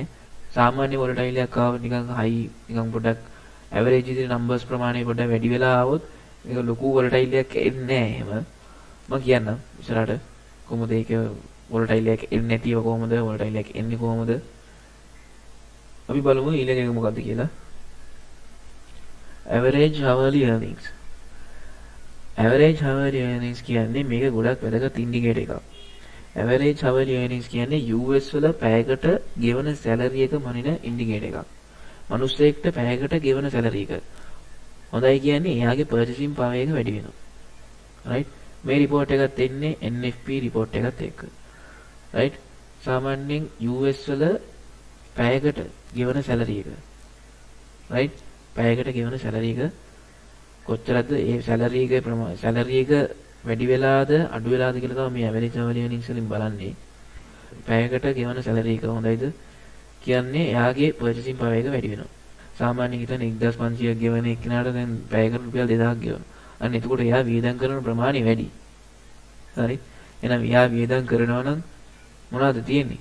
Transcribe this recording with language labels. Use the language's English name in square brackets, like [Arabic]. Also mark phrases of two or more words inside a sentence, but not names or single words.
[Sinhala] සාමාන්‍ය වොලටයිල් එකක් ආව නිකන් හයි නිකන් පොඩක් ඇවරේජ් ඉදිරි නම්බර්ස් ප්‍රමාණය පොඩ්ඩක් වැඩි වෙලා ආවොත් මේක ලොකු වොලටයිල් එකක් එන්නේ නෑ එහෙම. මම කියන්නම් ඉස්සරහට කොහොමද ඒක වොලටයිල් එකක් එන්නේ නැතිව කොහොමද වොලටයිල් එකක් එන්නේ කොහොමද? අපි බලමු ඊළඟ එක මොකක්ද කියලා. [English] average hourly earnings. average hourly earnings [Sinhala] කියන්නේ මේක ගොඩක් වැදගත් ඉන්ඩිකේටර් එකක්. [English] average hourly earnings [Sinhala] කියන්නේ US වල පැයකට ගෙවන සැලරි එක මනින ඉන්ඩිකේටර් එකක්. මිනිස්සෙක්ට පැයකට ගෙවන සැලරි එක. හොඳයි කියන්නේ එයාගේ [English] purchasing power [Sinhala] එක වැඩි වෙනවා. right? මේ report එකත් එන්නේ NFP report එකත් එක්ක. right? සාමාන්‍යයෙන් US වල පැයකට ගෙවන සැලරි එක. right? පැයකට ගෙවන සැලරි එක කොච්චරද? ඒ සැලරි එක වැඩි වෙලාද අඩු වෙලාද කියලා තමයි මේ [English] average hourly earnings [Sinhala] වලින් බලන්නේ. පැයකට ගෙවන සැලරි එක හොඳයිද කියන්නේ එයාගේ [English] purchasing power [Sinhala] එක වැඩි වෙනවා. සාමාන්‍යයෙන් හිතන්න 1500ක් ගෙවන එක්කෙනාට දැන් පැයකට රුපියල් 2000ක් ගෙවනවා. අන්න එතකොට එයා වියදම් කරන ප්‍රමාණය වැඩි. හරි? එහෙනම් එයා වියදම් කරනවා නම් මොනවද තියෙන්නේ?